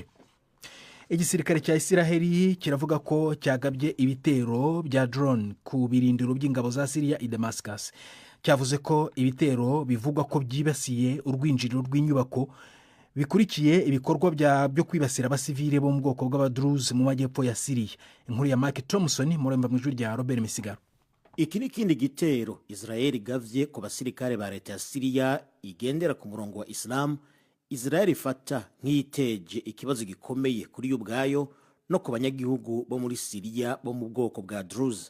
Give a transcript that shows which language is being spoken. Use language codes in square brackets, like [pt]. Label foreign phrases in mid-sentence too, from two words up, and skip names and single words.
[rw] Igisirikare cya Israel kiravuga ko cyagabye ibitero bya drone ku birindiro by'ingabo za Syria i Damascus. Cyavuze ko ibitero bivugwa ko byibasiye urwinjiriro rw'inyubako bikurikiye ibikorwa byo kwibasira abasivile bo mu bwoko bw'Abadruze mu majyepfo ya Syria. Inkuru ya Mark Thompson muremba mu ijwi rya Robert Misigaro. Iki ni kindi gitero Israel gavye ku basirikare ba leta ya Syria igendera ku murongo wa Islam. Israel ifata nk'iteje ikibazo gikomeye kuri ubwayo no ku banyagihugu bo muri Syria bo mu bwoko bwa Druze.